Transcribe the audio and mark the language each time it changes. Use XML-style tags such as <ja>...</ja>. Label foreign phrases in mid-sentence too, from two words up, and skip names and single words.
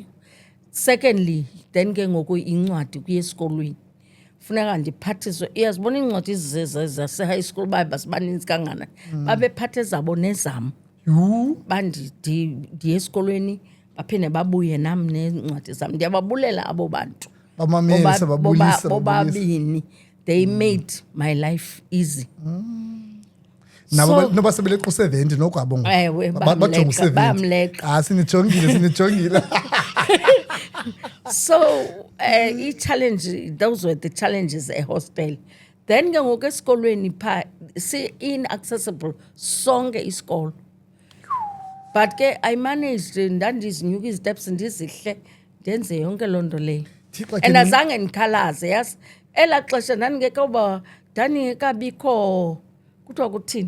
<en>Secondly then</en> <xh>ke ngoku incwadi kuye esikolweni funeka ndiphathiswe. Iyazibona iincwadi zase-</xh> <en>high school</en> <xh>basibaninzi kangana babephathe zabo nezam ndiye esikolweni baphinde babuye nam neencwadi zam. Ndiyababulela abo bantu bobabini.</xh> <en>They made my life easy.</en> <xh>Noba sebeleqa u-70 nokwabo bayamleqa. Sinijongile.</xh> <en>So challenge, those were the challenges hostel.</en> <xh>Then ke ngoku esikolweni pha inaccessible sonke isikolo. But ke</xh> <en>I managed</en> <xh>ndandizinyuka isteps ndizihle ndenze yonke loo nto leyo. And azange ndikhalaze yazi. Ela xesha ndandingekabikho kuthiwa kuthini?</xh>